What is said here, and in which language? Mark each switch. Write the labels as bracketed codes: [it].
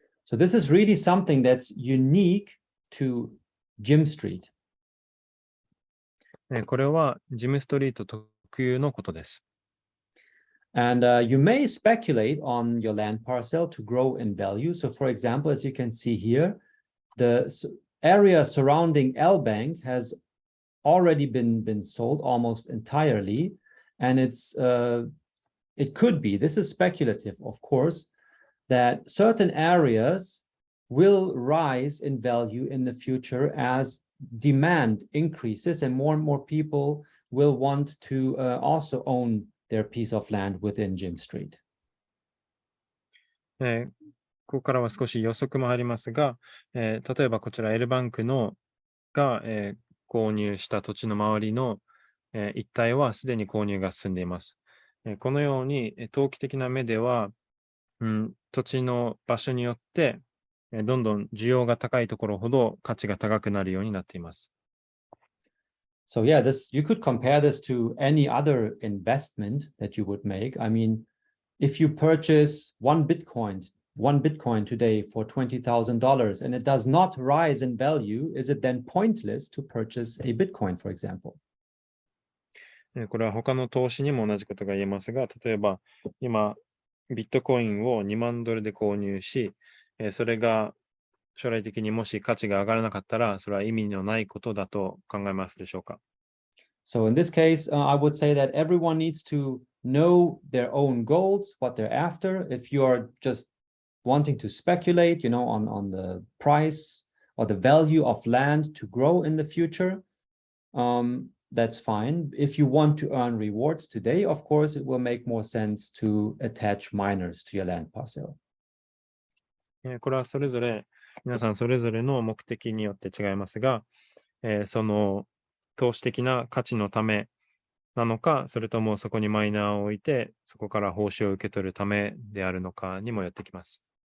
[en] So this is really something that's unique to Gym Street. [ja] これはジムストリート特有のことです。 [en] And you may speculate on your land parcel to grow in value. So for example, as you can see here, the area surrounding L Bank has already been sold almost entirely. And it could be, this is speculative, of course, that certain areas will rise in value in the future as demand increases and more people will want to also own their piece of land within Gym Street. [ja] ここからは少し予測もありますが、例えばこちら L バンクが、購入した土地の周りの、一帯はすでに購入が進んでいます。このように投機的な目では、土地の場所によってどんどん需要が高いところほど価値が高くなるようになっています。 [en] So yeah, you could compare this to any other investment that you would make. I mean, if you purchase one Bitcoin today for $20,000 and it does not rise in value, is it then pointless to purchase a Bitcoin, for example? [ja] これは他の投資にも同じことが言えますが、例えば今、ビットコインを2万ドルで購入し、それが将来的にもし価値が上がらなかったら、それは意味のないことだと考えますでしょうか。 [en] So in this case, I would say that everyone needs to know their own goals, what they're after. If you are just wanting to speculate, on the price or the value of land to grow in the future, that's fine. If you want to earn rewards today, of course, it will make more sense to attach miners to your land parcel. [ja] これは皆さんそれぞれの目的によって違いますが、その投資的な価値のためなのか、それともそこにマイナーを置いて、そこから報酬を受け取るためであるのかにもよってきます。